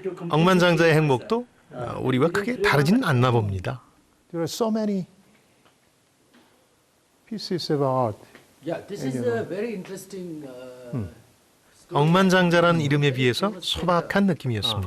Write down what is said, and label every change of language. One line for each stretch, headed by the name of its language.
Korean: 억만장자의 행복도 우리와 크게 다르지는 않나 봅니다.
English: There are so many pieces of art. Yeah, this is a very interesting.
Korean: 억만장자란 이름에 비해서 소박한 느낌이었습니다.